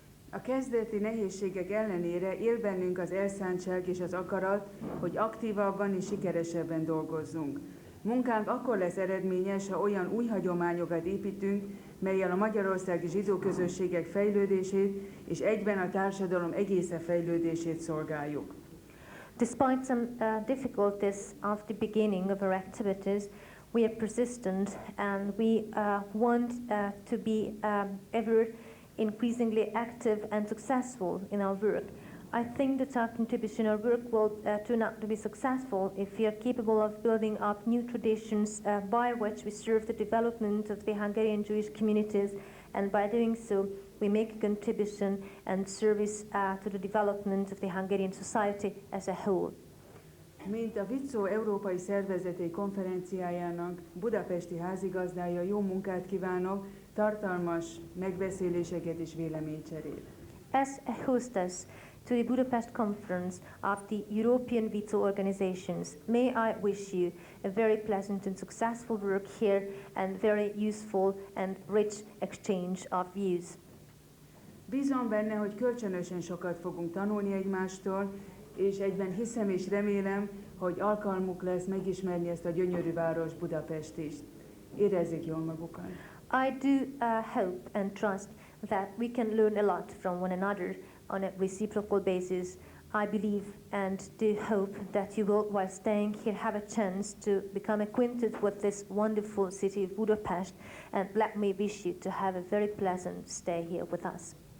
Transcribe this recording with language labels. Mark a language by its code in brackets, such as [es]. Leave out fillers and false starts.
[hu] A kezdeti nehézségek ellenére él bennünk az elszántság és az akarat, hogy aktívabban és sikeresebben dolgozzunk. Munkánk akkor lesz eredményes, ha olyan új hagyományokat építünk, mellyel a magyarországi zsidó közösségek fejlődését és egyben a társadalom egészen fejlődését szolgáljuk. [en] Despite some difficulties of the beginning of our activities, we are persistent and we want to be ever increasingly active and successful in our work. I think that our contribution, our work will turn out to be successful if we are capable of building up new traditions by which we serve the development of the Hungarian Jewish communities, and by doing so we make a contribution and service to the development of the Hungarian society as a whole. [hu] Mint a Wizo Európai Szervezetei Konferenciájának budapesti házigazdája, jó munkát kívánok, tartalmas megbeszéléseket és véleménycserét. [en] As a hostess to the Budapest conference of the European Wizo organizations, may I wish you a very pleasant and successful work here and very useful and rich exchange of views. [hu] Bízom benne, hogy kölcsönösen sokat fogunk tanulni egymástól, és egyben hiszem és remélem, hogy alkalmuk lesz megismerni ezt a gyönyörű város, Budapest is. Érezzék jól magukat. [en] I do hope and trust that we can learn a lot from one another on a reciprocal basis. I believe and do hope that you will, while staying here, have a chance to become acquainted with this wonderful city of Budapest, and let me wish you to have a very pleasant stay here with us.